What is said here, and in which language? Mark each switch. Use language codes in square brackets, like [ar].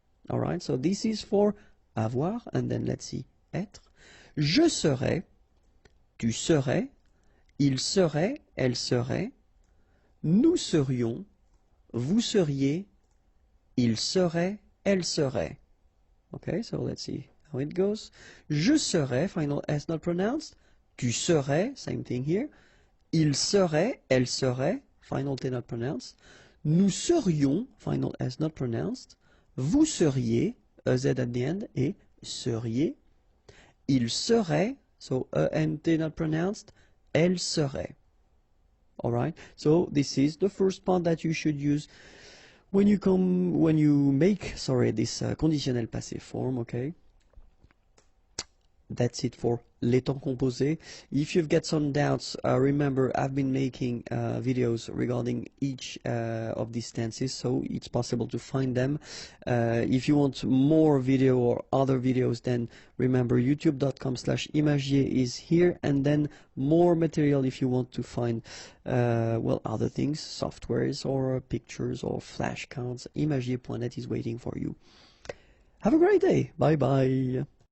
[en] Alright, so this is for avoir, and then let's see, être. [fr] Je serais, tu serais, il serait, elle serait, nous serions, vous seriez, il serait, elle serait. [en] Okay, so let's see how it goes. [fr] Je serais, [en] final S not pronounced. [fr] Tu serais, [en] same thing here. [fr] Il serait, elle serait, [en] final T not pronounced. Nous serions, final S not pronounced. Vous seriez, EZ at the end, et seriez. [fr] Il serait, [en] so ENT not pronounced, [fr] elle serait. [en] Alright, so this is the first part that you should use when you make this conditionnel passé form, okay? That's it for les temps composés. If you've got some doubts, remember I've been making videos regarding each of these tenses, so it's possible to find them. If you want more video or other videos, then remember youtube.com/imagier is here, and then more material if you want to find other things, softwares or pictures or flashcards. Imagier.net is waiting for you. Have a great day. Bye bye.